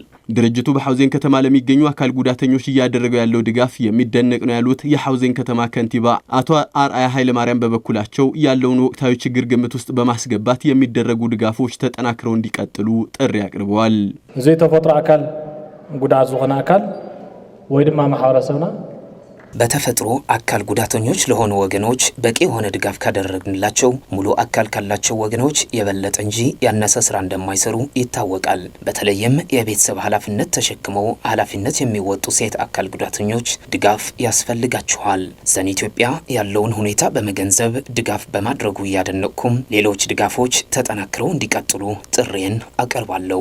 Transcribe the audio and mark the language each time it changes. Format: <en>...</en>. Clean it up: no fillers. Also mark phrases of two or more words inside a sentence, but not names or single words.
<am>ድርጅቱ በሃውዚንግ ከተማ ለሚገኙ አካል ጉዳተኞች እያደረገው ያለው ድጋፍ የሚደነቅ ነው ያሉት የሃውዚንግ ከተማ ከንቲባ አቶ አርአያ ኃይለ ማርያም በበኩላቸው ያለውን ወቅታዊ ችግር ግምት ውስጥ በማስገባት የሚደረጉ ድጋፎች ተጠናክረው እንዲቀጥሉ ጥሪ አቅርበዋል።</am> <ti>እዚህ ተፈጥሮ አካል ጉዳት ዝኾነ አካል ወይ ድማ ማህበረሰብና</ti> <am>በተፈጥሮ አካል ጉዳተኞች ለሆኑ ወገኖች በቂ የሆነ ድጋፍ ካደረግንላቸው ሙሉ አካል ካላቸው ወገኖች የበለጠ እንጂ ያነሰ ስራ እንደማይሰሩ ይታወቃል። በተለይም የቤተሰብ ኃላፊነት ተሸክመው ኃላፊነት የሚወጡ ሴት አካል ጉዳተኞች ድጋፍ ያስፈልጋቸዋል። ሰን ኢትዮጵያ ያለውን ሁኔታ በመገንዘብ ድጋፍ በማድረጉ ያደነቅኩም ሌሎች ድጋፎች ተጠናክረው እንዲቀጥሉ ጥሪን አቀርባለሁ።</am>